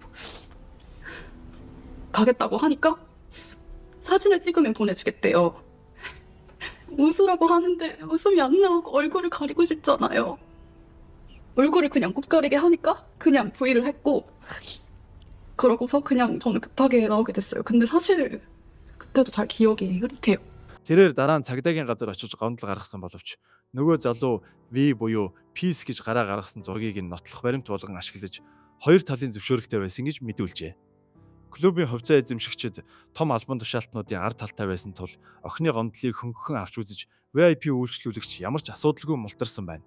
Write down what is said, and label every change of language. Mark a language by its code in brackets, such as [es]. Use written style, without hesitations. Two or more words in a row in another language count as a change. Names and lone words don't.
[ko] 가겠다고 하니까 사진을 찍으면 보내주겠대요. 웃으라고 하는데 웃음이 안 나오고 얼굴을 가리고 싶잖아요. 얼굴을 그냥 못 가리게 하니까 그냥 V를 했고 그러고서 그냥 저는 급하게 나오게 됐어요. 근데 사실 그때도 잘 기억이 흐릿해요. [mn] Тэрээр дараа нь цагдаагийн газар очиж гомдол гаргасан боловч нөгөө залуу V буюу Peace гэж гараа гаргасан зургийг нь нотлох баримт болгон ашиглаж хоёр талын зөвшөөрөлтэй байсан гэж мэдүүлжээ. Клубын хувьцаа эзэмшигчид том албан тушаалтнуудын ард талтай байсан тул охины гомдлыг хөнгөн авч үзэж VIP үйлчлүүлэгч ямар ч асуудалгүй мултарсан байна.